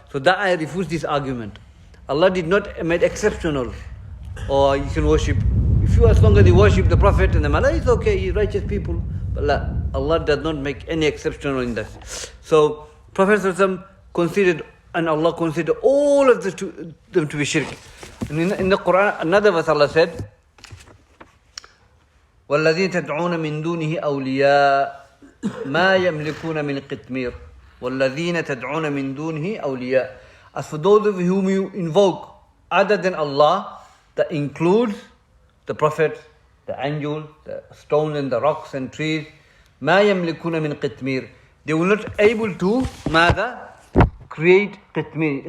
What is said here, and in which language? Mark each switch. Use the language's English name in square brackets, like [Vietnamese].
[English] So that I refuse this argument. Allah did not make exceptional. Or you can worship. If you as long as you worship the prophet and the malaika, it's okay, you're righteous people. But Allah does not make any exceptional in that. So Prophet considered, and Allah considered all of them to be shirk. In the Quran, another verse Allah said, [Arabic] وَالَّذِينَ تَدْعُونَ مِن دُونِهِ أَوْلِيَاءَ مَا يَمْلِكُونَ مِنْ قِطْمِيرٍ وَالَّذِينَ تَدْعُونَ مِن دُونِهِ أَوْلِيَاءَ. [English] As for those of whom you invoke other than Allah, that includes the prophets, the angels, the stones and the rocks and trees. [Arabic] مَا يَمْلِكُونَ مِنْ قِطْمِيرٍ. [English] They will not able to, ماذا? Create qitmir.